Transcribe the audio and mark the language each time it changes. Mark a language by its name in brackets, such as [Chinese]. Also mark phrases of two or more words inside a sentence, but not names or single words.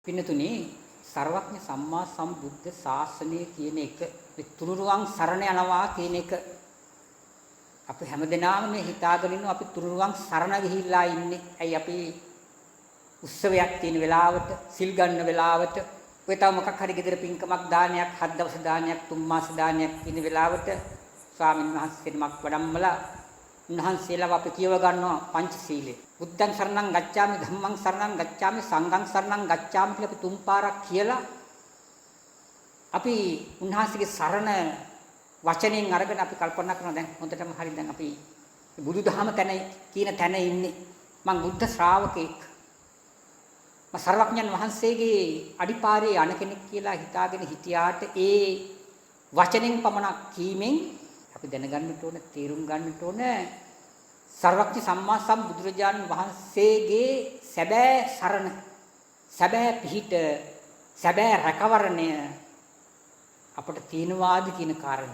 [Sinhala] පින්නතුනි සර්වඥ සම්මා සම්බුද්ධ ශාසනය කියන එක තුනුරුවන් සරණ යනවා කියන එක අපි හැමදෙනාම මේ හිතාගෙන ඉන්නවා අපි තුනුරුවන් සරණ ගිහිල්ලා ඉන්නේ. ඇයි අපි උත්සවයක් තියෙන වෙලාවට, සිල් ගන්න වෙලාවට, ඔය තව මොකක් හරි ගෙදර පින්කමක් දානයක්, 7 දවස් දානයක්, 3 මාස දානයක් කියන වෙලාවට ස්වාමීන් වහන්සේ නමක් වඩම්මලා උන්වහන්සේලා අපි කියව ගන්නවා පංචශීලය. [Pali] බුද්ධං සරණං ගච්ඡාමි, ධම්මං සරණං ගච්ඡාමි, සංඝං සරණං ගච්ඡාමි [Sinhala] කියලා අපි 3 පාරක් කියලා අපි උන්වහන්සේගේ සරණ වචනෙන් අරගෙන අපි කල්පනා කරනවා දැන් හොඳටම හරි දැන් අපි බුදුදහම තැන කියන තැන ඉන්නේ. මං බුද්ධ ශ්‍රාවකෙක්. මම සර්වඥන් වහන්සේගේ අඩිපාරේ යන කෙනෙක් කියලා හිතාගෙන හිටියාට ඒ වචනෙන් පමණක් කීමෙන් අපි දැනගන්නට ඕන, තේරුම් ගන්නට ඕන සර්වඥ සම්මා සම්බුදුරජාණන් වහන්සේගේ සැබෑ සරණ, සැබෑ පිහිට, සැබෑ රැකවරණය අපට තියෙනවාද කියන කාරණේ.